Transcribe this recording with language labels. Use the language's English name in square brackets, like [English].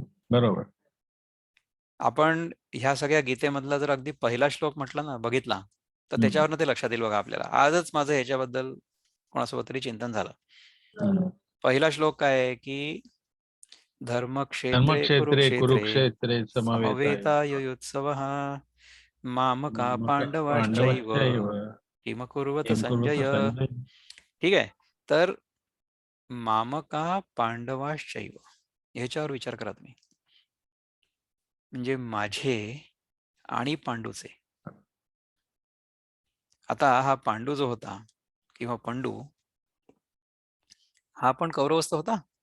[Marathi] बरोबर. आपण ह्या सगळ्या गीतेमधला जर अगदी पहिला श्लोक म्हटला ना, बघितला, तर त्याच्यावरनं ते लक्षात येईल बघा आपल्याला. आजच माझं ह्याच्याबद्दल कोणासोबत तरी चिंतन झालं. पहिला श्लोक काय आहे, की धर्मक्षेत्रे [Sanskrit] धर्मक्षेत्रे कुरुक्षेत्रे समवेतायुयुत्सवः मामका पांडवाश्चैव किम कुर्वत संजय. [Marathi] ठीक आहे. तर [Sanskrit] मामका पांडवाश्चैव [Marathi] ह्याच्यावर विचार करा तुम्ही. म्हणजे माझे आणि पांडूचे. आता हा पांडू जो होता किंवा पंडू, हा पण कौरवस्थ होता.